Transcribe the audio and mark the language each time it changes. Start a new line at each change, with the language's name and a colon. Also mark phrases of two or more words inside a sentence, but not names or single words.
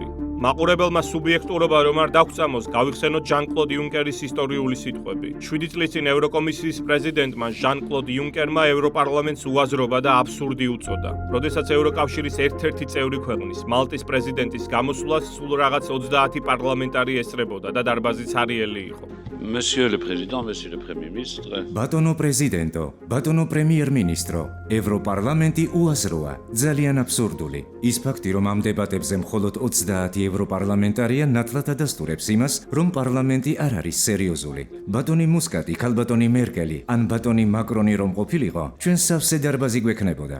Georgian: მაყურებელმა სუბიექტურობა რომ არ დაგწამოს, გავიხსენოთ ჟან-კლოდ იუნკერის ისტორიული სიტყვები. 7 წლის წინ ევროკომისიის პრეზიდენტმა ჟან-კლოდ იუნკერმა ევროპარლამენტს უაზრობა და აბსურდი უწოდა. როდესაც ევროკავშირის ერთ-ერთი წევრი ქვეყნის, მალტის პრეზიდენტის გამოსვლას სულ რაღაც 30 პარლამენტარი ესწრებოდა და დარბაზიც არიელი იყო.
French: Monsieur le Président, Monsieur le Premier ministre.
Georgian: ბატონო პრეზიდენტო, ბატონო პრემიერ-მინისტრო, ევროპარლამენტი უაზროა, ძალიან აბსურდული. ის ფაქტი, რომ ამ დებატებზე მხოლოდ 30 ევროპარლამენტარია ნათლად ადასტურებს იმას, რომ პარლამენტი არ არის სერიოზული. ბატონი მუსკატი, ქალბატონი მერკელი, ან ბატონი მაკრონი რომ ყოფილიყო, ჩვენ სავსე დარბაზი გვექნებოდა.